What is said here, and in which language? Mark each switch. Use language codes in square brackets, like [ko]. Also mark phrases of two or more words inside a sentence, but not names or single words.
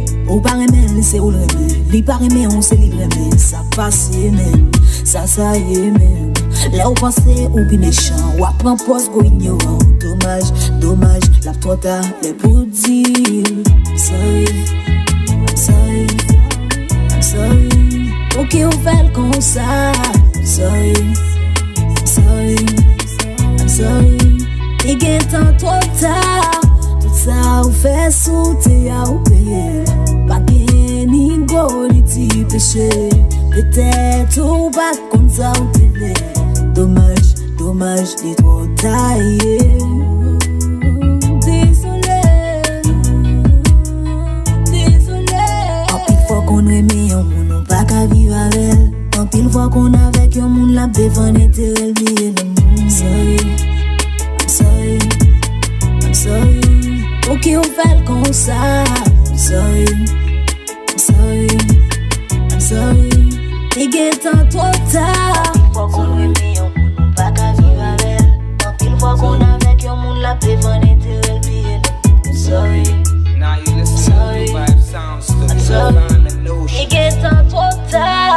[ht] Ou pa remen li, se ou l remen. Li pa remen, ou se li remen. Sa pase men, sa, sa ye men. Lè ou panse ou pi mechan, ou ap pran pòs go ignoran. Domaj, domaj, la twò ta lè pou di. [en] I'm sorry, I'm sorry, I'm sorry. [ht] Pou ki ou fè l konsa. [en] I'm sorry, I'm sorry, I'm sorry. [ht] Te gen tan twò ta, tout sa ou fè sou te a ou peye. Pa gen ni go ni ti peche. Petèt ou pa konn sa ou te vle. Domaj, domaj, li twò ta ye. Dezole, dezole. Anpil fwa konn reme yon moun, nou pa ka viv avèl. Anpil fwa konn avèk yon moun, l ap defann entere l, bliye l moun. [en] Sorry, I'm sorry, I'm sorry. [ht] Pou ki ou fè l konsa. [en] I'm sorry, I'm sorry, I'm sorry. [ht] Te gen tan twò ta. Anpil fwa konn reme yon moun, nou pa ka viv avèl. Anpil fwa konn avèk yon moun, l ap defann entere l, bliye l moun. [en] Sorry, Now you listen sorry, to Vibe Sounds, the I'm sorry. Divine Notion. [ht] Te gen tan twò ta.